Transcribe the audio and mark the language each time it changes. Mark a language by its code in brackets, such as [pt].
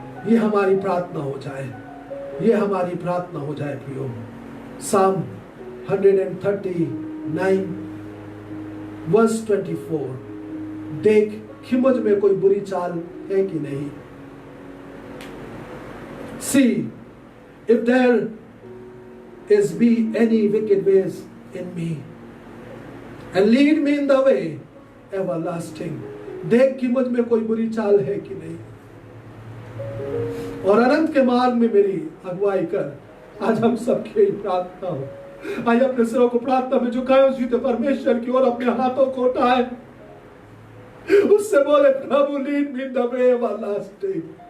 [hi] ये हमारी प्रार्थना हो जाए, ये हमारी प्रार्थना हो जाए प्रियो। साम 139 वर्स 24। देख कि मुझ में कोई बुरी चाल है कि नहीं। [en] See if there is be any wicked ways in me and lead me in the way everlasting। [hi] देख कि मुझ में कोई बुरी चाल है कि नहीं और अनंत के मार्ग में मेरी अगुवाई कर। आज हम सबकी यही प्रार्थना हो। आइए अपने सिरों को प्रार्थना में झुकाएं, उस जीते परमेश्वर की ओर अपने हाथों को उठाएं, उससे बोले, प्रभु [en] Lead me in the way everlasting.